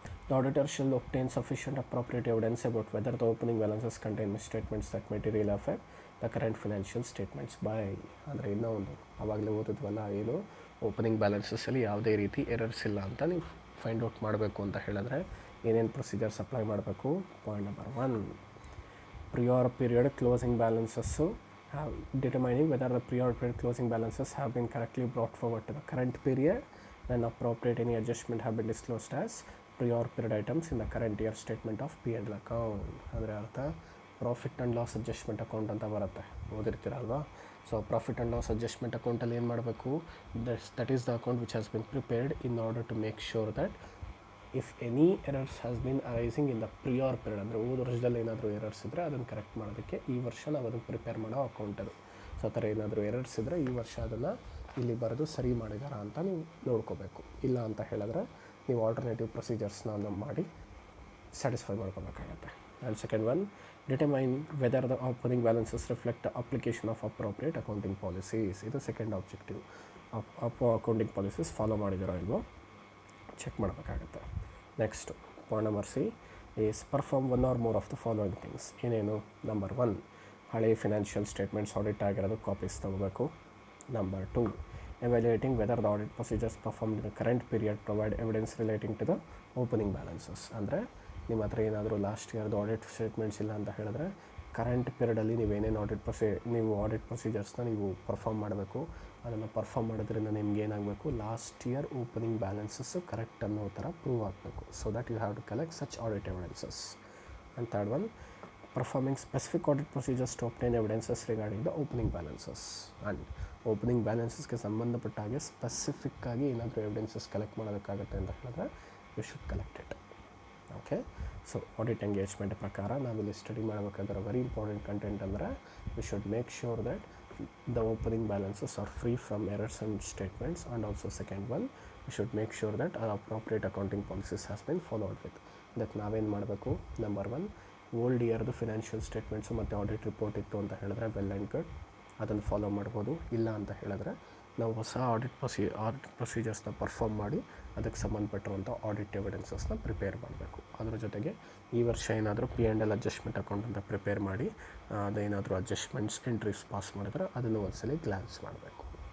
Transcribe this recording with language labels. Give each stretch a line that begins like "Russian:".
English: The auditor shall obtain sufficient appropriate evidence about whether the opening balances contain misstatements that materially affect the current financial statements by.
Kannada: ಅಂದರೆ ಇನ್ನೂ ಒಂದು ಆವಾಗಲೇ ಓದಿದ್ವಲ್ಲ, ಏನು opening ಬ್ಯಾಲೆನ್ಸಸ್ಸಲ್ಲಿ ಯಾವುದೇ ರೀತಿ errors ಇಲ್ಲ ಅಂತ ನೀವು ಫೈಂಡ್ ಔಟ್ ಮಾಡಬೇಕು ಅಂತ ಹೇಳಿದ್ರೆ ಏನೇನು ಪ್ರೊಸೀಜರ್ಸ್ ಅಪ್ಲೈ ಮಾಡಬೇಕು?
English: Point number 1, prior period closing balances determining whether the prior period closing balances have been correctly brought forward to the current period, then appropriate any adjustment have been disclosed as prior period items in the current year statement of P&L account.
Kannada: ಅಂದರೆ ಅರ್ಥ profit and loss adjustment account ಅಂತ ಬರುತ್ತೆ, ಓದಿರ್ತೀರಲ್ವಾ? So profit and loss adjustment ಅಕೌಂಟಲ್ಲಿ ಏನು ಮಾಡಬೇಕು?
English: that is the account which has been prepared in order to make sure that if any errors has been arising in the prior period,
Kannada: ಅಂದರೆ ಹೋದ ವರ್ಷದಲ್ಲಿ ಏನಾದರೂ errors ಇದ್ದರೆ ಅದನ್ನು ಕರೆಕ್ಟ್ ಮಾಡೋದಕ್ಕೆ ಈ ವರ್ಷ ನಾವು ಅದನ್ನು ಪ್ರಿಪೇರ್ ಮಾಡೋ ಅಕೌಂಟ್ ಅದು. ಸೊ ಆ ಥರ ಏನಾದರೂ ಎರರ್ಸ್ ಇದ್ದರೆ ಈ ವರ್ಷ ಅದನ್ನು ಇಲ್ಲಿ ಬರೆದು ಸರಿ ಮಾಡಿದಾರ ಅಂತ ನೀವು ನೋಡ್ಕೋಬೇಕು. ಇಲ್ಲ ಅಂತ ಹೇಳಿದ್ರೆ ನೀವು ಆಲ್ಟರ್ನೇಟಿವ್ ಪ್ರೊಸೀಜರ್ಸ್ನ ಮಾಡಿ ಸ್ಯಾಟಿಸ್ಫೈ ಮಾಡ್ಕೋಬೇಕಾಗತ್ತೆ.
English: And second one, determine whether the opening balances reflect the application of appropriate accounting policies.
Kannada: ಇದು second objective. Accounting policies follow ಮಾಡಿದಿರೋ ಇಲ್ವೋ ಚೆಕ್ ಮಾಡಬೇಕಾಗತ್ತೆ.
English: Next point number C is perform one or more of the following things. ಏನೇನು?
Kannada: Number 1, ಹಳೆ financial statements audit ಆಗಿರೋದು copies ತೊಗೋಬೇಕು.
English: Number 2, evaluating whether the audit procedures performed in the current period provide evidence relating to the opening balances.
Kannada: ಅಂದರೆ ನಿಮ್ಮ ಹತ್ರ ಏನಾದರೂ last ಇಯರ್ದು audit statements ಇಲ್ಲ ಅಂತ ಹೇಳಿದ್ರೆ ಕರೆಂಟ್ ಪೀರಿಯಡಲ್ಲಿ ನೀವೇನೇನು ಆಡಿಟ್ ಪ್ರೊಸೀಜರ್ಸ್ನ ನೀವು ಪರ್ಫಾರ್ಮ್ ಮಾಡಬೇಕು. ಅದನ್ನು ಪರ್ಫಾರ್ಮ್ ಮಾಡೋದ್ರಿಂದ ನಿಮ್ಗೆ ಏನಾಗಬೇಕು? Last year opening balances correct ಅನ್ನೋ ಥರ ಪ್ರೂವ್ ಆಗಬೇಕು. So that you have to collect such audit evidences.
English: And third one, performing specific audit procedures to obtain evidences regarding the opening balances.
Kannada: And opening ಬ್ಯಾಲೆನ್ಸಸ್ಗೆ ಸಂಬಂಧಪಟ್ಟ ಹಾಗೆ ಸ್ಪೆಸಿಫಿಕ್ಕಾಗಿ ಏನಾದರೂ evidences collect ಮಾಡೋದಕ್ಕಾಗುತ್ತೆ ಅಂತ ಹೇಳಿದ್ರೆ you should collect it. Okay, so audit engagement ಪ್ರಕಾರ ನಾವಿಲ್ಲಿ study ಮಾಡಬೇಕಾದ್ರೆ very important content ಅಂದರೆ
English: We should make sure that the opening balances are free from errors and statements, and also second one, we should make sure that our appropriate accounting policies has been followed with.
Kannada: ಅದಕ್ಕೆ ನಾವೇನು ಮಾಡಬೇಕು? Number 1, old ಇಯರ್ದು financial statements ಮತ್ತು audit report ಇತ್ತು ಅಂತ ಹೇಳಿದ್ರೆ well and good, ಅದನ್ನು follow ಮಾಡ್ಬೋದು. ಇಲ್ಲ ಅಂತ ಹೇಳಿದ್ರೆ ನಾವು ಹೊಸ ಆಡಿಟ್ ಪ್ರೊಸೀಜರ್ಸ್ನ ಪರ್ಫಾರ್ಮ್ ಮಾಡಿ ಅದಕ್ಕೆ ಸಂಬಂಧಪಟ್ಟಿರುವಂಥ ಆಡಿಟ್ ಎವಿಡೆನ್ಸಸ್ನ ಪ್ರಿಪೇರ್ ಮಾಡಬೇಕು. ಅದರ ಜೊತೆಗೆ ಈ ವರ್ಷ ಏನಾದರೂ P&L ಅಡ್ಜಸ್ಟ್ಮೆಂಟ್ ಅಕೌಂಟ್ ಅಂತ ಪ್ರಿಪೇರ್ ಮಾಡಿ ಅದೇನಾದರೂ ಅಡ್ಜಸ್ಟ್ಮೆಂಟ್ಸ್ ಎಂಟ್ರೀಸ್ ಪಾಸ್ ಮಾಡಿದ್ರೆ ಅದನ್ನು ಒಂದ್ಸಲ ಗ್ಲಾನ್ಸ್ ಮಾಡಬೇಕು.